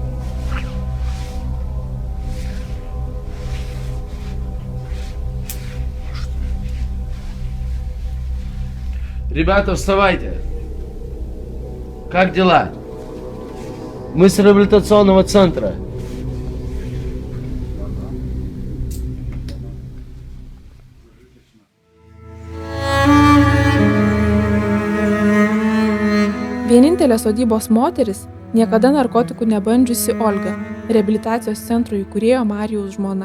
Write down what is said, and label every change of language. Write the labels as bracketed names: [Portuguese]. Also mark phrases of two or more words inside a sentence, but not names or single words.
[Russian] Ребята, вставайте. Как дела? Мы с реабилитационного центра. [Lithuanian] Vienintelė sodybos moteris, niekada narkotikų nebandžiusi Olga, reabilitacijos centro įkūrėjo Marijaus žmona.